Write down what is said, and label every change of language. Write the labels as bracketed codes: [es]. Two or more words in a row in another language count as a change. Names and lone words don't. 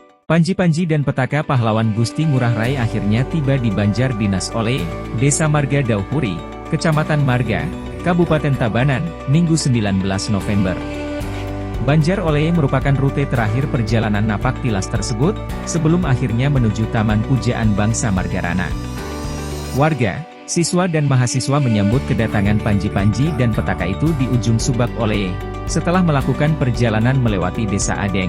[id] Panji-panji dan petaka pahlawan Gusti Ngurah Rai akhirnya tiba di Banjar Dinas Oleh, Desa Marga Daupuri, Kecamatan Marga, Kabupaten Tabanan, Minggu 19 November. Banjar Oleh merupakan rute terakhir perjalanan napak tilas tersebut, sebelum akhirnya menuju Taman Pujaan Bangsa Margarana. Warga, siswa dan mahasiswa menyambut kedatangan panji-panji dan petaka itu di ujung Subak Oleh, setelah melakukan perjalanan melewati Desa Adeng.